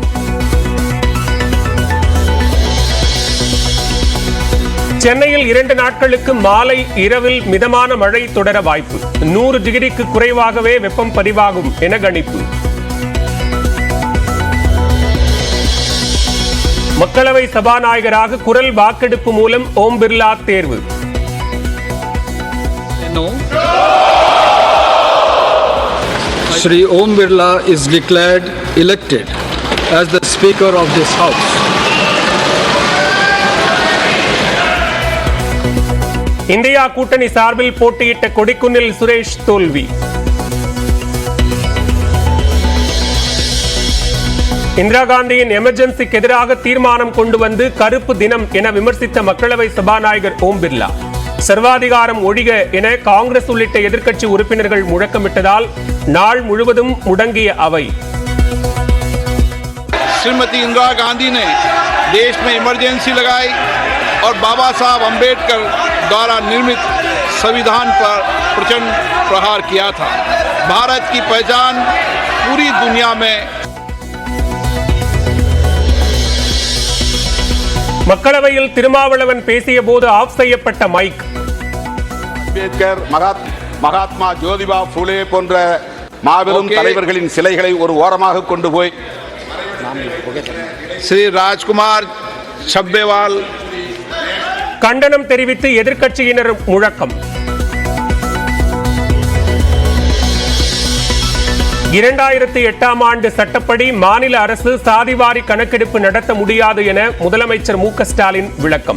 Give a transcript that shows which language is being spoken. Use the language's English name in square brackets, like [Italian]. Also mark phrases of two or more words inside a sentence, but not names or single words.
[Tamil] சென்னையில் 2 நாட்களுக்கு மாலை இரவில் மிதமான மழை தொடர வாய்ப்பு. 100 டிகிரிக்கு குறைவாகவே வெப்பம் பதிவாகும் என கணிப்பு. மக்களவை சபாநாயகராக குரல் வாக்கெடுப்பு மூலம் ஓம் பிர்லா தேர்வு. [English] Shri Om Birla is declared elected as the Speaker of this House. [Tamil] இந்தியா கூட்டணி சார்பில் போட்டியிட்ட கொடிக்குன்னில் சுரேஷ் தோல்வி. இந்திரா காந்தியின் எமர்ஜென்சிக்கு எதிராக தீர்மானம் கொண்டு வந்து கருப்பு தினம் என விமர்சித்த மக்களவை சபாநாயகர் ஓம் பிர்லா. சர்வாதிகாரம் ஒழிக என காங்கிரஸ் உள்ளிட்ட எதிர்க்கட்சி உறுப்பினர்கள் முழக்கமிட்டதால் நாள் முழுவதும் முடங்கிய அவை. [Hindi] श्रीमती इंदिरा गांधी ने देश में इमरजेंसी लगाई और बाबा साहब अंबेडकर द्वारा निर्मित संविधान पर प्रचंड प्रहार किया था. भारत की पहचान पूरी दुनिया में. [Tamil] மக்களவையில் திருமாவளவன் பேசிய போது ஆஃப் செய்யப்பட்ட மைக். அம்பேத்கர், மகாத்மா ஜோதிபா பூலே போன்ற மாபெரும் தலைவர்களின் சிலைகளை ஒரு ஓரமாக கொண்டு போய் श्री राजकुमार छब्बेवाल கண்டனம் தெரிவித்து எதிர்க்கட்சியினர் முழக்கம். 2008ஆம் ஆண்டு சட்டப்படி மாநில அரசு சாதிவாரி கணக்கெடுப்பு நடத்த முடியாது என முதலமைச்சர் மு.க. ஸ்டாலின் விளக்கம்.